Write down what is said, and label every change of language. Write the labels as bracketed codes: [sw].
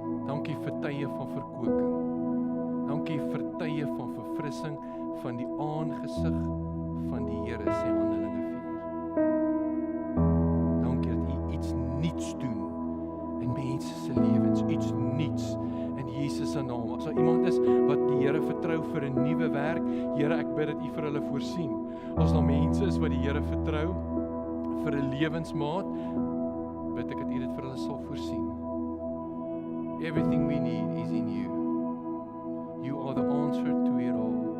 [af] Dank U vir tye van verkoeking. Dank U vir tye van verfrissing van die aangesig van die Here sê Handelinge 4. Dank U dat U iets nuuts doen in mense se lewens, iets nuuts in Jesus se naam. As daar iemand is wat die Here vertrou vir 'n nuwe werk, Here, ek bid dat U vir hulle voorsien. As daar mense is wat die Here vertrou vir 'n lewensmaat, bid ek dat U dit vir hulle sal voorsien. [en] Everything we need is in You. You are the answer to it all.